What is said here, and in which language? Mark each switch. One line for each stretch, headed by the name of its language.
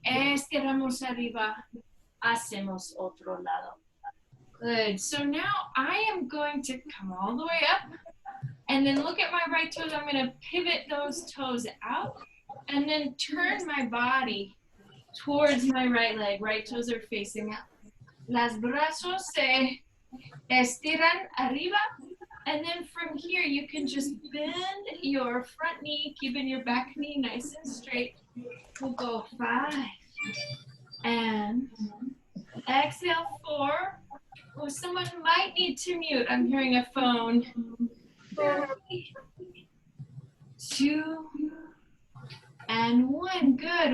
Spanish: Estiramos arriba. Hacemos otro lado.
English: Good. So now I am going to come all the way up and then look at my right toes. I'm going to pivot those toes out and then turn my body towards my right leg. Right toes are facing out.
Spanish: Las brazos se estiran arriba.
English: And then from here, you can just bend your front knee, keeping your back knee nice and straight. We'll go 5. And exhale 4. Oh, someone might need to mute. I'm hearing a phone. 3, 2, and 1. Good.